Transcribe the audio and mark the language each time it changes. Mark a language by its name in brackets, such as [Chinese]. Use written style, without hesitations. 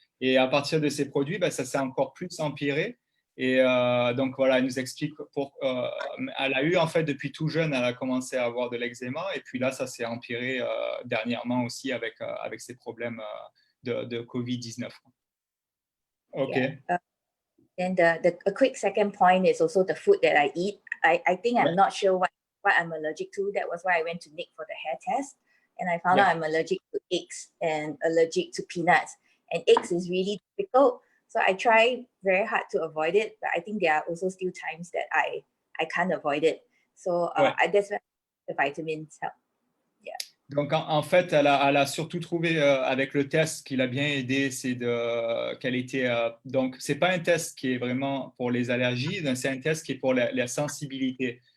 [French] Et à partir de ces produits, ça s'est encore plus empiré. Et donc, voilà, elle nous explique, elle a eu en fait depuis tout jeune, elle a commencé à avoir de l'eczéma. Et puis là, ça s'est empiré dernièrement aussi avec ces problèmes de Covid-19. [English] Okay. Yeah. And a quick second point is also the food that I eat. I think I'm not sure what I'm allergic to. That was why I went to Nick for the hair test. And I found out I'm allergic to eggs and allergic to peanuts. And eggs is really difficult. So I try very hard to avoid it. But I think there are also still times that I can't avoid it. So that's why the vitamins help. Yeah. [French] Donc, en fait, elle a surtout trouvé avec le test qui l'a bien aidé, c'est qu'elle était. Donc, ce n'est pas un test qui est vraiment pour les allergies, c'est un test qui est pour la sensibilité.